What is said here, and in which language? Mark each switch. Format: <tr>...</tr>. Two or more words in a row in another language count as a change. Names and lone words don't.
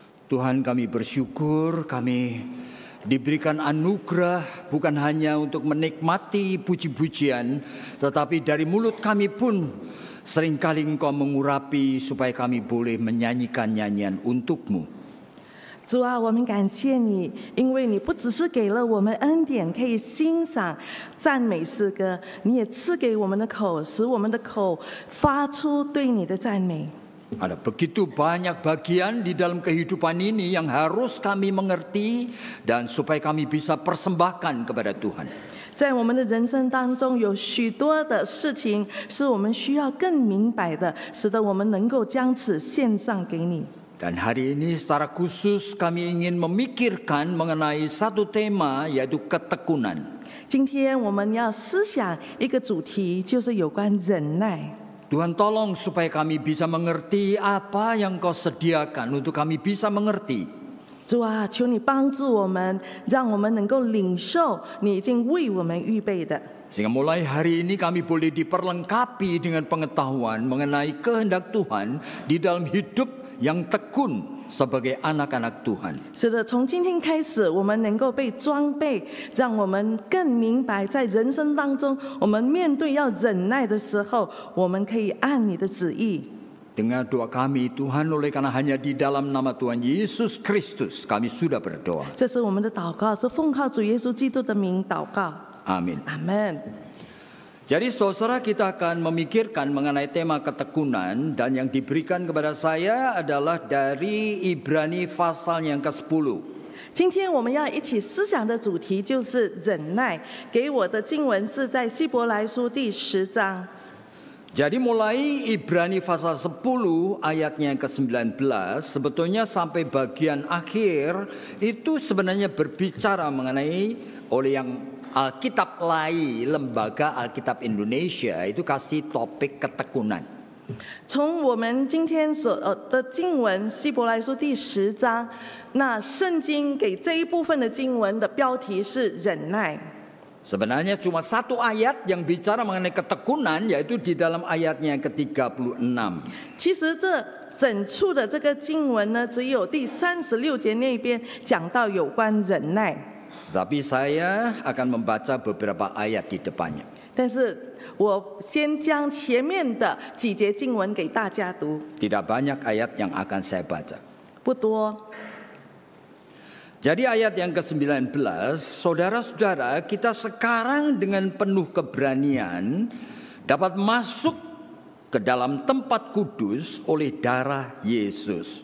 <id>Tuhan, kami bersyukur kami diberikan anugerah bukan hanya untuk menikmati puji-pujian, tetapi dari mulut kami pun seringkali Engkau mengurapi supaya kami boleh menyanyikan nyanyian untuk-Mu.</id> <zh>主啊，我们感谢你，因为你不只是给了我们恩典，可以欣赏赞美诗歌，你也赐给我们的口，使我们的口发出对你的赞美。</zh> <id>Ada begitu banyak bagian di dalam kehidupan ini yang harus kami mengerti dan supaya kami bisa persembahkan kepada Tuhan.</id> <zh>在我们的人生当中，有许多的事情是我们需要更明白的，使得我们能够将此献上给你。</zh> <id>Dan hari ini secara khusus kami ingin memikirkan mengenai satu tema, yaitu ketekunan.</id> <zh>今天我们要思想一个主题，就是有关忍耐。</zh> <id>Tuhan tolong supaya kami bisa mengerti apa yang Kau sediakan untuk kami bisa mengerti.</id> <zh>主啊，求你帮助我们，让我们能够领受你已经为我们预备的。</zh> <id>Sehingga mulai hari ini kami boleh diperlengkapi dengan pengetahuan mengenai kehendak Tuhan di dalam hidup yang tekun sebagai anak-anak Tuhan.</id> <zh>是的，从今天开始，我们能够被装备，让我们更明白，在人生当中，我们面对要忍耐的时候，我们可以按你的旨意。</zh> <id>Dengar doa kami Tuhan, oleh karena hanya di dalam nama Tuhan Yesus Kristus kami sudah berdoa.</id> <zh>这是我们的祷告，是奉靠主耶稣基督的名祷告。</zh> <id>Amin.</id> <zh>阿门。</zh> <id>Jadi saudara, kita akan memikirkan mengenai tema ketekunan, dan yang diberikan kepada saya adalah dari Ibrani pasal yang ke-10.</id> <zh>今天我们要一起思想的主题就是忍耐。给我的经文是在希伯来书第10章。</zh> <id>Jadi mulai Ibrani pasal 10 ayatnya yang ke-19, sebetulnya sampai bagian akhir itu sebenarnya berbicara mengenai oleh yang Alkitab Lai, Lembaga Alkitab Indonesia itu kasih topik ketekunan.</id> <zh>从我们今天所的经文希伯来书第10章，那圣经给这一部分的经文的标题是忍耐。</zh> <id>Sebenarnya cuma satu ayat yang bicara mengenai ketekunan, yaitu di dalam ayatnya yang ke-36.</id> <zh>其实这整处的这个经文呢，只有第36节那边讲到有关忍耐。</zh> <id>Tapi saya akan membaca beberapa ayat di depannya.</id> <zh>但是我先将前面的几节经文给大家读，</zh> <id>Tidak banyak ayat yang akan saya baca.</id> <zh>不多。</zh> <id>Jadi ayat yang ke-19, saudara-saudara, kita sekarang dengan penuh keberanian dapat masuk ke dalam tempat kudus oleh darah Yesus.</id>